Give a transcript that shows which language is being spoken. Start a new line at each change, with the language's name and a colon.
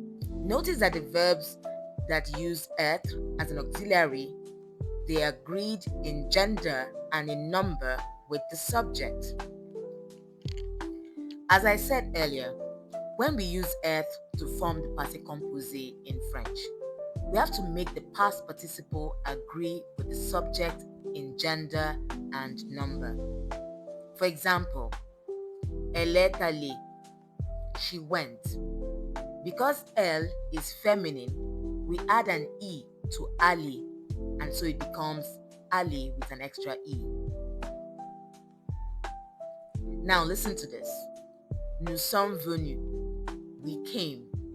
English: Notice that the verbs that use être as an auxiliary, they are agreed in gender and in number with the subject. As I said earlier, when we use être to form the Passé Composé in French, we have to make the past participle agree with the subject in gender and number. For example,
French: elle est allée.
English: She went. Because elle is feminine, we add an E to allée, and so it becomes allée with an extra E. Now listen to this.
French: Nous sommes venus.
English: We came.